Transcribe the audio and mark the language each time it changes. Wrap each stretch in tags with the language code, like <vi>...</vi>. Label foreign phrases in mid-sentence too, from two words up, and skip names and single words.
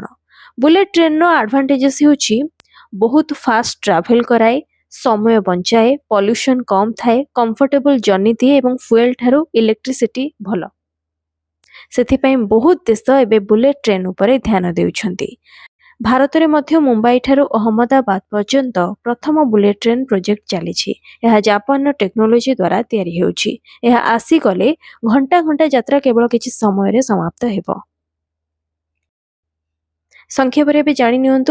<or>ବୁଲେଟ ଟ୍ରେନ ର ଏଡଭାଣ୍ଟେଜେସ ହେଉଛି ବହୁତ</or> <en>fast travel</en> <or>କରାଏ, ସମୟ ବଞ୍ଚାଏ, ପଲ୍ୟୁସନ କମ ଥାଏ,</or> <en>comfortable journey</en> <or>ଦିଏ ଏବଂ ଫ୍ୟୁଏଲ ଠାରୁ ଇଲେକ୍ଟ୍ରିସିଟି ଭଲ। ସେଥିପାଇଁ ବହୁତ ଦେଶ ଏବେ ବୁଲେଟ ଟ୍ରେନ ଉପରେ ଧ୍ୟାନ ଦେଉଛନ୍ତି। ଭାରତରେ ମଧ୍ୟ ମୁମ୍ବାଇ ଠାରୁ ଅହମ୍ମଦାବାଦ ପର୍ଯ୍ୟନ୍ତ ପ୍ରଥମ ବୁଲେଟ୍ ଟ୍ରେନ୍ ପ୍ରୋଜେକ୍ଟ ଚାଲିଛି। ଏହା ଜାପାନର ଟେକ୍ନୋଲୋଜି ଦ୍ୱାରା ତିଆରି ହେଉଛି। ଏହା ଆସିଗଲେ ଘଣ୍ଟା ଘଣ୍ଟା ଯାତ୍ରା କେବଳ କିଛି ସମୟରେ ସମାପ୍ତ ହେବ। ସଂକ୍ଷେପରେ ଏବେ ଜାଣି ନିଅନ୍ତୁ।</or>